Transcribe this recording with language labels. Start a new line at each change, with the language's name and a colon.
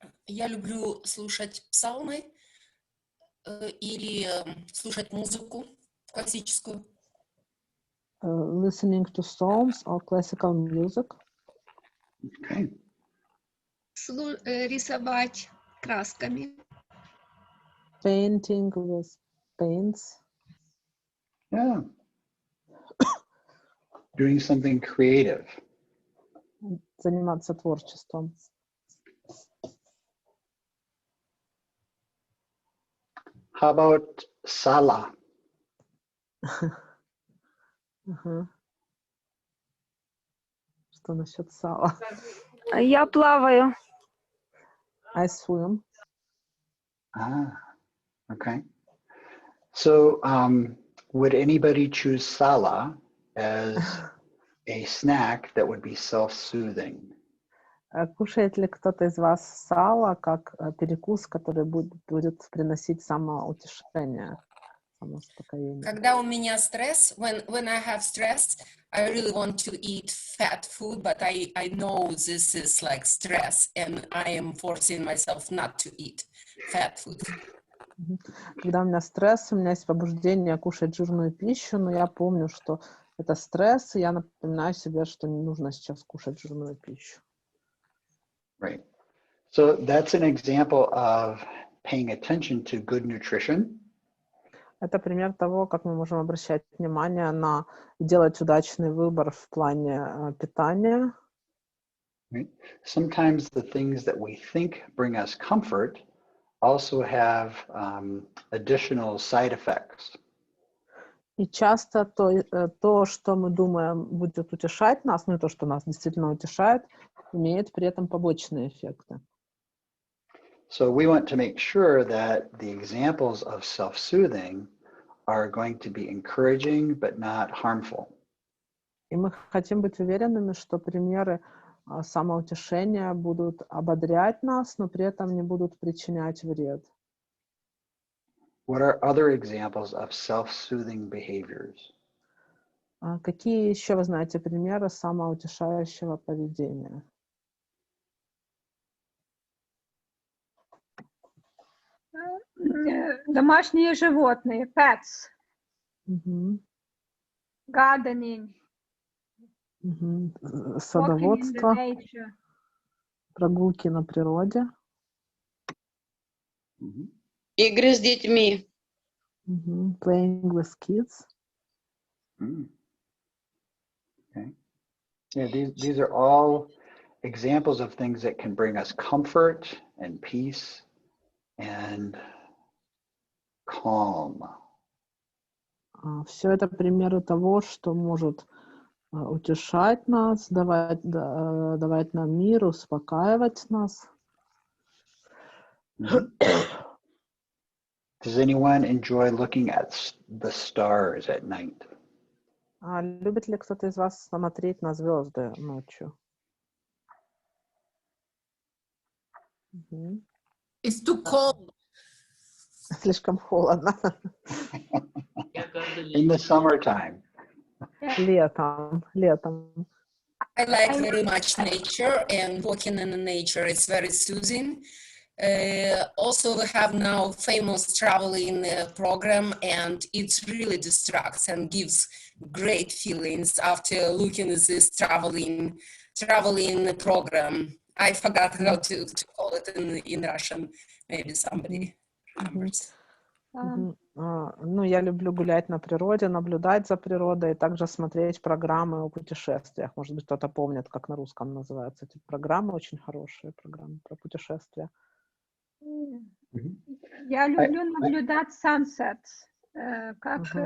Russian: Я люблю слушать псалмы или слушать музыку классическую.
English: listening to songs or classical music. Okay.
Russian: Рисовать красками.
English: Painting with paints. Yeah. Doing something creative.
Russian: Заниматься творчеством.
English: How about sala?
Russian: Ага. Что насчет сала? Я плаваю.
English: I swim. Ah, okay. So would anybody choose sala as a snack that would be self-soothing?
Russian: Кушает ли кто-то из вас сало как перекус, который будет приносить самоутешение, самоуспокоение? Когда у меня стресс,
English: when I have stress, I really want to eat fat food, but I know this is like stress, and I am forcing myself not to eat fat food.
Russian: Когда у меня стресс, у меня есть побуждение кушать жирную пищу, но я помню, что это стресс, и я напоминаю себе, что не нужно сейчас кушать жирную пищу.
English: Right. So that's an example of paying attention to good nutrition.
Russian: Это пример того, как мы можем обращать внимание на делать удачный выбор в плане питания.
English: Right? Sometimes the things that we think bring us comfort also have additional side effects.
Russian: И часто то, что мы думаем будет утешать нас, ну и то, что нас действительно утешает, имеет при этом побочные эффекты.
English: So we want to make sure that the examples of self-soothing are going to be encouraging but not harmful.
Russian: И мы хотим быть уверенными, что примеры самоутешения будут ободрять нас, но при этом не будут причинять вред.
English: What are other examples of self-soothing behaviors?
Russian: Какие еще вы знаете примеры самоутешающего поведения? Домашние животные, pets, Угу.
English: gardening,
Russian: Угу.
English: walking in the
Russian: Садоводство,
English: nature.
Russian: прогулки на природе. Игры с детьми. Угу.
English: Playing with kids. Okay. Yeah, these are all examples of things that can bring us comfort and peace and calm.
Russian: Все это примеры того, что может утешать нас, давать нам мир, успокаивать нас.
English: Does anyone enjoy looking at the stars at night?
Russian: Любит ли кто-то из вас смотреть на звезды ночью?
English: It's too cold.
Russian: Слишком холодно.
English: In the summertime.
Russian: Летом.
English: I like very much nature, and walking in the nature is very soothing. Also, we have now famous traveling program, and it really distracts and gives great feelings after looking at this traveling program. I forgot how to call it in Russian. Maybe somebody remembers.
Russian: Ну, я люблю гулять на природе, наблюдать за природой, и также смотреть программы о путешествиях. Может быть, кто-то помнит, как на русском называются эти программы, очень хорошие программы про путешествия. Я люблю наблюдать sunsets, как